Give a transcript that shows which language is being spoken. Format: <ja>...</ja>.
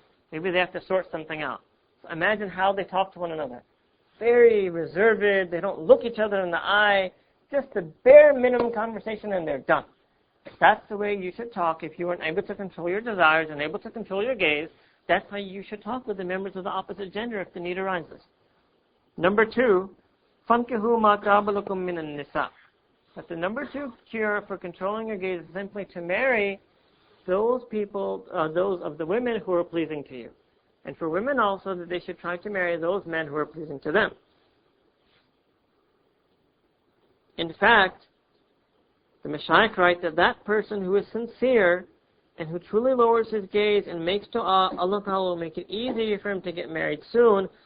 <en>Maybe they have to sort something out. So imagine how they talk to one another. Very reserved, they don't look each other in the eye, just the bare minimum conversation and they're done. That's the way you should talk if you are able to control your desires and able to control your gaze. That's how you should talk with the members of the opposite gender if the need arises. Number 2,</en> <ar>فَانْكِحُوا مَا طَابَ لَكُم مِّنَ النِّسَاءِ.</ar> <en>But the number 2 cure for controlling your gaze is simply to marry those people, those of the women who are pleasing to you. And for women also, that they should try to marry those men who are pleasing to them. In fact, the Mashaykh write that that person who is sincere and who truly lowers his gaze and makes dua, Allah Ta'ala will make it easier for him to get married soon.</en>